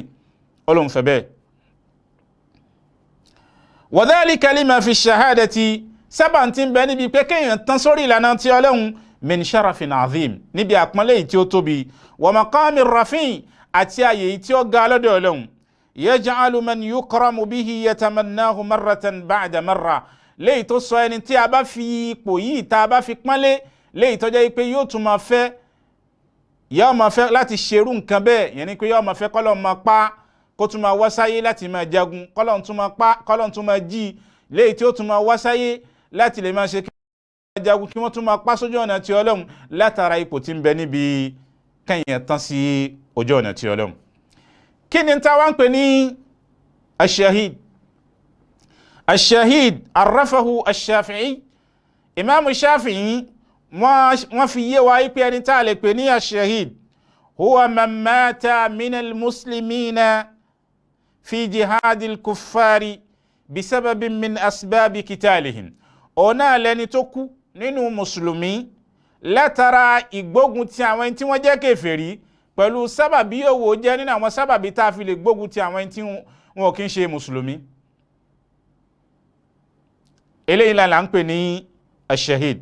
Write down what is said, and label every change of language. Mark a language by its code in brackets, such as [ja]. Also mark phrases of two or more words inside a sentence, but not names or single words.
[yo] Ọlọ́run fẹ́ bẹ́ẹ̀. [ar] وذلك لما في الشهادة, [yo] sábà tí ń bẹ níbi pé kẹ́yìn tán sórí ìlànà ti Ọlọ́run [ar] من شرف عظيم, [yo] níbi àpọ́nlé tí ó tóbi, [ar] والمقام الرفيع', [yo] àti àyè tí ó ga lọ́dọ̀ Ọlọ́run. [ar] يجعل من يكرم به يتمناه مرة بعد مرة, [yo] léyìí tó sọ ẹni tí a bá fi ipò yìí tá a bá fi pọ́nlé, léyìí tó jẹ́ pé yóò tún máa fẹ́ láti ṣerú nǹkan bẹ́ẹ̀, yẹn ni pé yóò máa fẹ́ kọ́lọ́run máa pa, kó tún máa wá sáyé láti máa jagun, kọ́lọ́run tún máa pa, kọ́lọ́run tún máa jí, léyìí tí ó tún máa wá sáyé láti lè máa ṣe jagun kí wọ́n tún máa pa sójú ọ̀nà ti Ọlọ́run látara ipò tí ń bẹ níbi kẹ́yìn tán sí ojú ọ̀nà ti Ọlọ́run. Kí ni ta wá ń pè ní ash-shahid? [ar] الشهيد عرفه الشافعي, [yo] Imam Shafi'i wọ́n fi yé wa pé ẹni tá lè pè ní ash-shahid [ar] هو من مات من المسلمين في جهاد الكفار بسبب من أسباب قتالهم, [yo] ọ̀nà lẹni tó kú nínú mùsùlùmí látara ìgbógun ti àwọn ẹni tí wọ́n jẹ́ kèfèrí pẹ̀lú sábàbí òwò jẹ́ nínú àwọn sábàbí tá a fi lè gbógun ti àwọn ẹni tí wọn kì í ṣe mùsùlùmí. Eléyìí là ń pè ní ash-shahid.